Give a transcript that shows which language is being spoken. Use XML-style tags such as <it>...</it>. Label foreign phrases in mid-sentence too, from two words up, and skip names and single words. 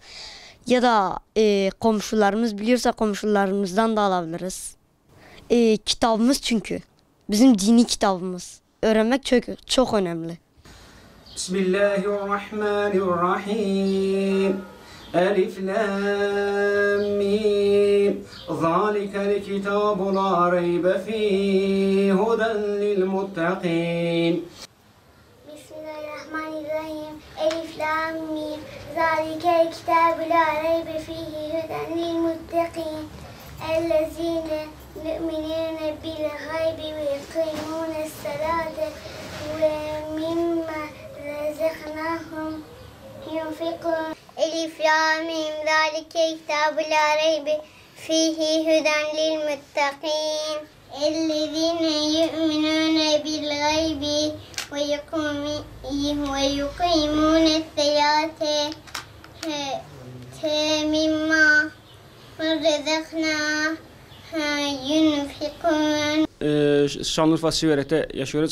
<tr>Ya da komşularımız biliyorsa komşularımızdan da alabiliriz. Kitabımız çünkü. Bizim dini kitabımız. Öğrenmek çok önemli.</tr> <ar>بسم الله الرحمن الرحيم. الم. ذلك الكتاب لا ريب فيه هدى للمتقين. بسم الله الرحمن الرحيم. الم. ذلك الكتاب لا ريب فيه هدى للمتقين. الذين يؤمنون بالغيب ويقيمون الصلاة ومما رزقناهم ينفقون. الم. ذلك الكتاب لا ريب فيه هدى للمتقين. الذين يؤمنون بالغيب ويقيمون الصلاة مما</ar> <tr>Şanlıurfa Siverek'te yaşıyoruz.</tr>